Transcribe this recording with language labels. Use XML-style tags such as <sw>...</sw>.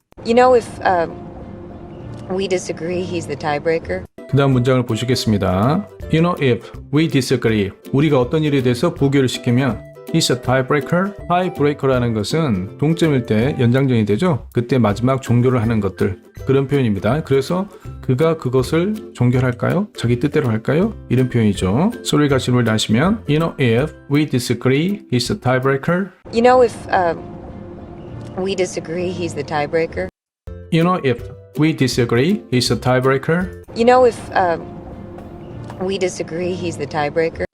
<en>You know, if we disagree, he's the tiebreaker.</en> <ko>그 다음 문장을 보시겠습니다.</ko> <en>You know if we disagree.</en> <ko>우리가 어떤 일에 대해서 부결을 시키면</ko> <en>He's a tiebreaker.</en> <ko>tiebreaker라는 것은 동점일 때 연장전이 되죠. 그때 마지막 종결을 하는 것들. 그런 표현입니다. 그래서 그가 그것을 종결할까요? 자기 뜻대로 할까요? 이런 표현이죠. 소리를 같이 하시면</ko> <en>You know if we disagree, he's a tiebreaker. You know, if we disagree, he's the tiebreaker. You know if we disagree, he's a tiebreaker. You know, if we disagree, he's the tiebreaker.</en>